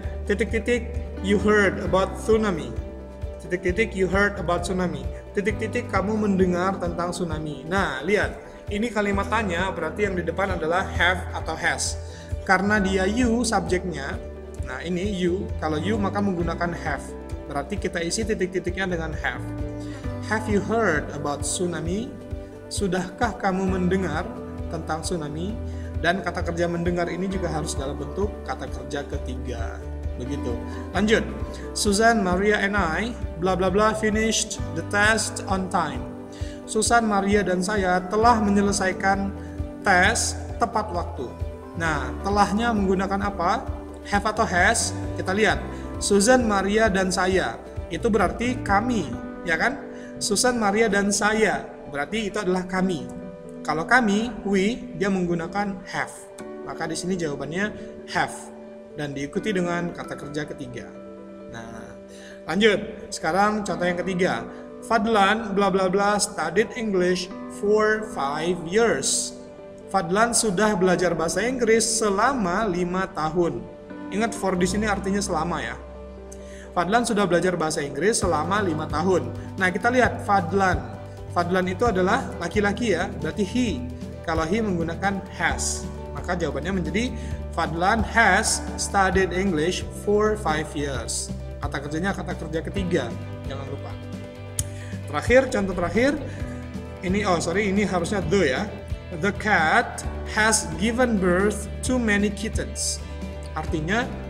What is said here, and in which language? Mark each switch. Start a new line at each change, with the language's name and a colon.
English: Titik-titik, you heard about tsunami. Titik-titik, you heard about tsunami.
Indonesian: Titik-titik, kamu mendengar tentang tsunami. Nah, lihat. Ini kalimat tanya, berarti yang di depan adalah have atau has. Karena dia you, subjeknya. Nah, ini you. Kalau you, maka menggunakan have. Berarti kita isi titik-titiknya dengan have.
English: Have you heard about tsunami?
Indonesian: Sudahkah kamu mendengar tentang tsunami? Dan kata kerja mendengar ini juga harus dalam bentuk kata kerja ketiga. Begitu. Lanjut.
English: Susan, Maria, and I, bla bla bla, finished the test on time.
Indonesian: Susan, Maria, dan saya telah menyelesaikan tes tepat waktu. Nah, telahnya menggunakan apa? Have atau has? Kita lihat. Susan, Maria, dan saya. Itu berarti kami, ya kan? Susan, Maria, dan saya. Berarti itu adalah kami. Kalau kami, we, dia menggunakan have. Maka di sini jawabannya have. Dan diikuti dengan kata kerja ketiga. Nah, lanjut. Sekarang contoh yang ketiga.
English: Fadlan, bla bla bla, studied English for 5 years.
Indonesian: Fadlan sudah belajar bahasa Inggris selama 5 tahun. Ingat for di sini artinya selama ya. Fadlan sudah belajar bahasa Inggris selama 5 tahun. Nah, kita lihat Fadlan. Fadlan itu adalah laki-laki ya, berarti he. Kalau he menggunakan has, maka jawabannya menjadi
English: Fadlan has studied English for 5 years.
Indonesian: Kata kerjanya kata kerja ketiga, jangan lupa. Terakhir, contoh terakhir, ini harusnya the ya.
English: The cat has given birth to many kittens. Artinya